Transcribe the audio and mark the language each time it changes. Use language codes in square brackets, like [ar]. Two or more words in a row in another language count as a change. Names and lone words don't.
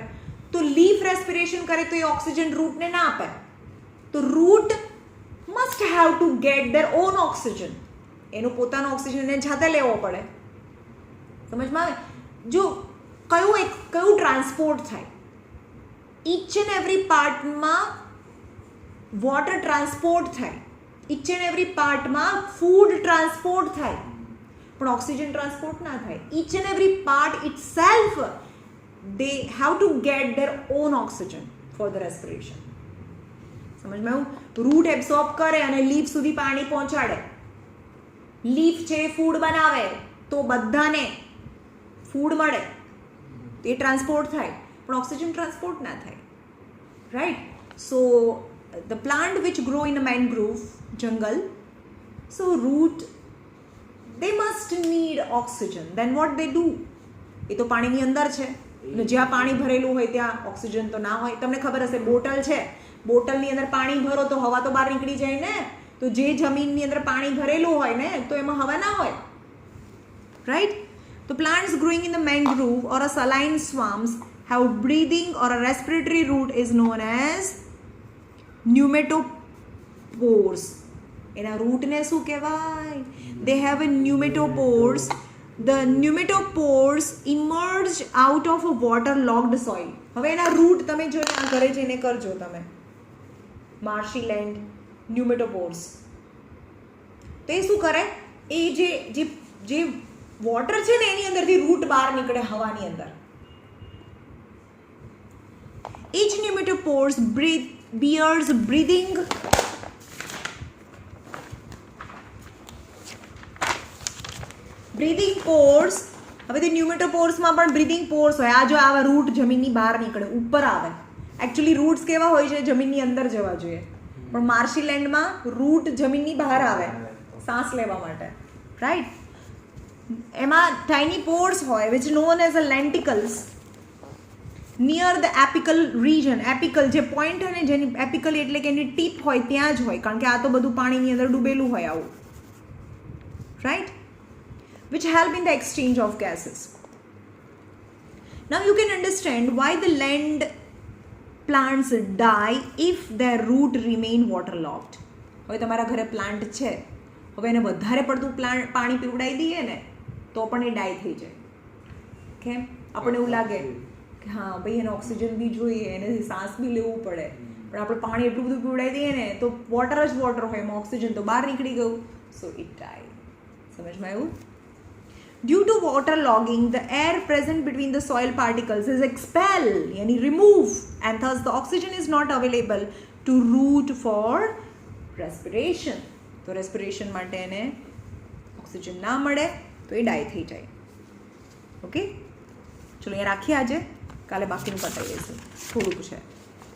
[gu] તો [en] leaf respiration [gu] કરે તો એ ઓક્સિજન રૂટને ના આપે. [en] તો root must have to get there on oxygen. [gu] એનો પોતાનો ઓક્સિજન એને જાતે લેવો પડે. સમજમાં આવે? જો કયું ટ્રાન્સપોર્ટ થાય, [en] each and every [gu] પાર્ટમાં [en] water transport [gu] થાય, [en] each and every [gu] પાર્ટમાં [en] food transport [gu] થાય, પણ [en] oxygen transport [gu] ના થાય. [en] each and every part itself they have to get their own oxygen for the respiration. [gu] સમજમાં આવ્યું? [en] root absorb [gu] કરે અને લીફ સુધી પાણી પહોંચાડે. લીફ છે ફૂડ બનાવે તો બધાને ફૂડ મળે, એ ટ્રાન્સપોર્ટ થાય, પણ [en] oxygen transport [gu] ના થાય, રાઈટ? [en] so the plant which grow in a mangrove jungle, so root they must need oxygen. Then what they do? [gu] એ તો પાણીની અંદર છે, અને જ્યાં પાણી ભરેલું હોય ત્યાં ઓક્સિજન તો ના હોય. તમને ખબર હશે, બોટલ છે, બોટલની અંદર પાણી ભરો તો હવા તો બહાર નીકળી જાય ને. તો જે જમીનની અંદર પાણી ભરેલું હોય ને, તો એમાં હવા ના હોય, રાઈટ? [en] તો plants growing in the mangrove or a saline swamps have breathing or a respiratory route is known as pneumatophores. [gu] એના રૂટને શું કહેવાય? [en] They have a pneumatophores. The pneumatophores emerge out of a waterlogged soil. [gu] હવે એના રૂટ તમે જો આ ઘરે જઈને કરજો તમે, [en] marshy land pneumatophores. [gu] તો એ શું કરે? એ જે વોટર છે ને એની અંદરથી રૂટ બહાર નીકળે હવાની અંદર. [en] Each pneumatophores bears breathing pores [gu] હવે તે ન્યુમેટોપોર્સમાં પણ [en] breathing pores [gu] હોય. આ જો આવા રૂટ જમીનની બહાર નીકળે, ઉપર આવે. એકચ્યુઅલી રૂટ્સ કેવા હોય છે? જમીનની અંદર જવા જોઈએ, પણ [en] marshy landમાં [gu] રૂટ જમીનની બહાર આવે શ્વાસ લેવા માટે, રાઈટ? [en] એમાં tiny pores હોય which known as a lenticels near the apical region. [gu] એપિકલ જે પોઈન્ટ હોય ને, જેની એપિકલ એટલે કે એની ટીપ હોય ત્યાં જ હોય, કારણ કે આ તો બધું પાણીની અંદર ડૂબેલું હોય આવું, રાઈટ? [en] which help in the exchange of gases. Now you can understand why the land plants die if their root remain waterlogged. [gu] હવે તમારા ઘરે પ્લાન્ટ છે, હવે એને વધારે પડતું પાણી પીવડાવી દઈએ ને તો પણ એ ડાય થઈ જાય. કેમ? આપણને એવું લાગે કે હા ભાઈ એને ઓક્સિજન બી જોઈએ, એને શ્વાસ બી લેવું પડે, પણ આપણે પાણી એટલું બધું પીવડાવી દઈએ ને તો વોટર જ વોટર હોય, એમાં ઓક્સિજન તો બહાર નીકળી ગયું, [en] so it die. [gu] સમજમાં આવ્યું? [en] Due to waterlogging, the air present between the soil particles is expelled, yani remove, and thus the oxygen is not available to root for respiration. [gu] તો respiration માટે એને ઓક્સિજન ના મળે તો એ ડાય થઈ જાય. ઓકે, ચલો અહીંયા રાખીએ આજે, કાલે બાકીનું પતાવી દઈશું, થોડુંક છે.